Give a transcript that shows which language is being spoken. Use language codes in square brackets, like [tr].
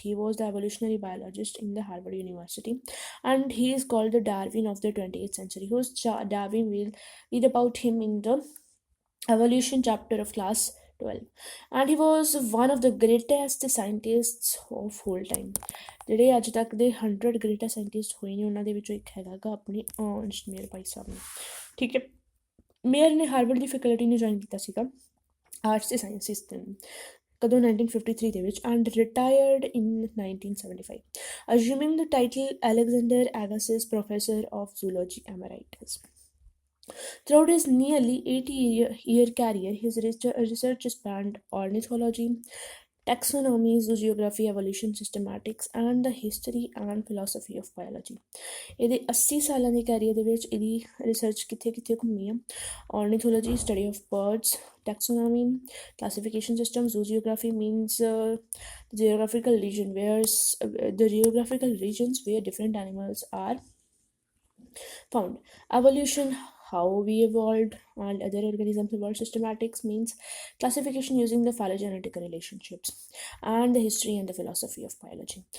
[en] He was the evolutionary biologist in the Harvard University, and he is called the Darwin of the 20th century. Who's Darwin? We'll read about him in the evolution chapter of class 12, and he was one of the greatest scientists of whole time. [pa] ਜਿਹੜੇ ਅੱਜ ਤੱਕ ਦੇ 100 [en] greatest scientist [pa] ਹੋਏ ਨੇ ਉਹਨਾਂ ਦੇ ਵਿੱਚੋਂ ਇੱਕ ਹੈਗਾ ਗਾ ਆਪਣੇ ਅਰਨਸਟ ਮੇਅਰ ਭਾਈ ਸਾਹਿਬ ਨੇ, ਠੀਕ ਹੈ। ਮੇਅਰ ਨੇ ਹਾਰਵਰਡ ਦੀ ਫੈਕਲਟੀ ਨੂੰ ਜੁਆਇਨ ਕੀਤਾ ਸੀਗਾ ਆਰਟਸ ਅਤੇ ਸਾਇੰਸਿਸ ਦੇ ਕਦੋਂ 1953 ਦੇ ਵਿੱਚ, [en] And retired in 1975, assuming the title Alexander Agassiz professor of zoology emeritus. Throughout his nearly 80-year career, his research spanned ornithology, taxonomy, zoography, evolution, systematics, and the history and philosophy of biology. [pa] ਇਹਦੇ 80 ਸਾਲਾਂ ਦੇ career ਦੇ ਵਿੱਚ ਇਹਦੀ ਰਿਸਰਚ ਕਿੱਥੇ ਕਿੱਥੇ ਘੁੰਮੀ ਆ? [en] ornithology, study of birds, taxonomy, classification system, zoography means the geographical region where the geographical regions where different animals are found, evolution, how we evolved and other organisms evolved, systematics means classification using the phylogenetic relationships, and the history and the philosophy of biology.